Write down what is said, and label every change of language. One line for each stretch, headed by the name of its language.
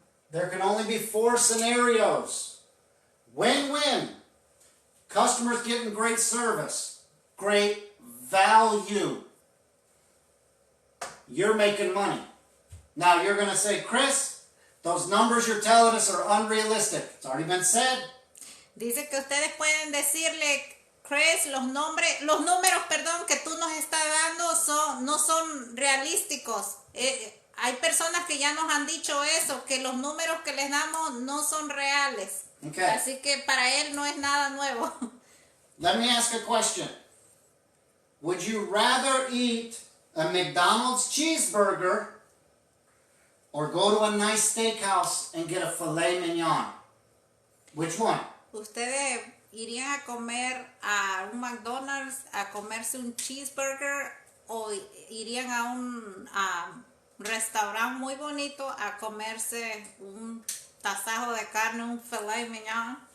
English: There can only be 4 scenarios. Win-win. Customers getting great service. Great value. You're making money. Now you're going to say, Chris, those numbers you're telling us are unrealistic. It's already been said.
Spanish: Dice que ustedes pueden decirle, Chris, los números, perdón, que tú nos estás dando no son realísticos. Hay personas que ya nos han dicho eso, que los números que les damos no son reales.
English: Okay.
Spanish: Así que para él no es nada nuevo.
English: Let me ask a question. Would you rather eat a McDonald's cheeseburger or go to a nice steakhouse and get a filet mignon? Which one?
Spanish: ¿Ustedes irían a comer a un McDonald's a comerse un cheeseburger o irían a un restaurante muy bonito a comerse un tasajo de carne, un filet mignon?